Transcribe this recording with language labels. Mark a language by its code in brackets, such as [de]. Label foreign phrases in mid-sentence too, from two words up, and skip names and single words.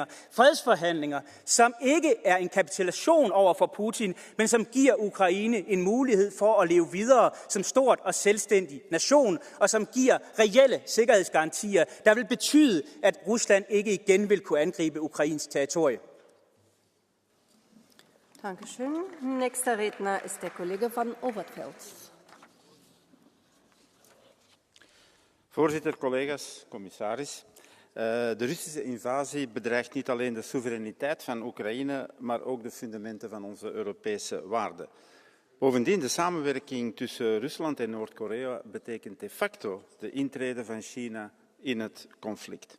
[da] Fredsforhandlinger, som ikke er en kapitulation over for Putin, men som giver Ukraine en mulighed for at leve videre som stort og selvstændig nation, og som giver reelle sikkerhedsgarantier, der vil betyde, at Rusland ikke igen vil kunne angribe Ukrains territorie. [de] Dankeschön. Nächster Redner ist der Kollege van Overtveld. [nl] Voorzitter, collega's, commissaris. De Russische invasie bedreigt niet alleen de soevereiniteit van Oekraïne, maar ook de fundamenten van onze Europese waarden. Bovendien, de samenwerking tussen Rusland en Noord-Korea betekent de facto de intrede van China in het conflict.